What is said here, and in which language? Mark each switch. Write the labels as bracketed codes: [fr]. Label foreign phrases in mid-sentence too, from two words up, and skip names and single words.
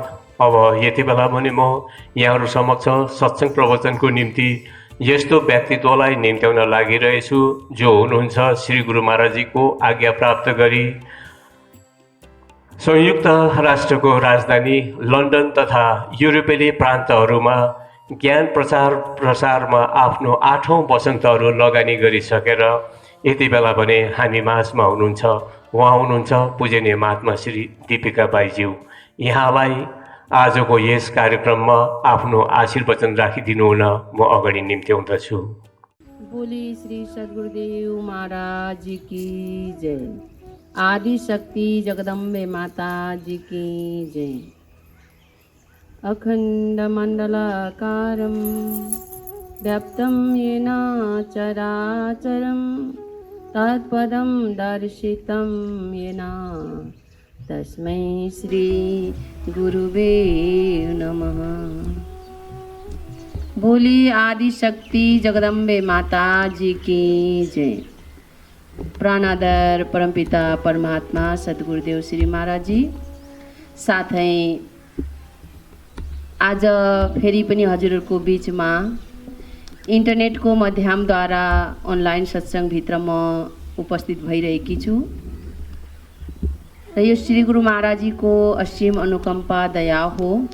[ne] अब यति बेला भने म यहाँहरू समक्ष सत्सङ्ग प्रवचनको निम्ति यस्तो व्यक्तित्वलाई निम्त्याउन लागिरहेछु जो हुनुहुन्छ श्री गुरु महाराजजीको आज्ञा प्राप्त गरी संयुक्त राष्ट्रको राजधानी लन्डन तथा युरोपेली प्रान्तहरूमा ज्ञान प्रचार प्रसारमा आफ्नो 8औं वसन्तहरू लगानी गरिसकेर यति बेला भने हामी माझमा हुनुहुन्छ। उहाँ हुनुहुन्छ पूजनीय महात्मा श्री दीपिका बाईज्यू। यहाँलाई आजको यस कार्यक्रममा आफ्नो आशीर्वचन राखिदिनु हुन म अगाडि निम्त्याउँदछु। [hi] बोली श्री सद्गुरुदेव महाराज जी की जय। आदि शक्ति जगदम्बे माता जी की जय। [sa] अखंड मंडलाकारं व्याप्तं येन चराचरं तत्पदं दर्शितं येन तस्मै श्री गुरुवे नमः। [hi] बोली आदि शक्ति जगदम्बे माता जी की जय। [ne] प्राणादर परमपिता परमात्मा सद्गुरुदेव श्री महाराज जी साथै आज फेरि पनि हजुरहरूको बीचमा इन्टरनेटको माध्यमद्वारा अनलाइन सत्सङ्गभित्र म उपस्थित भइरहेकी छु र यो श्री गुरु महाराजीको असीम अनुकम्पा दया हो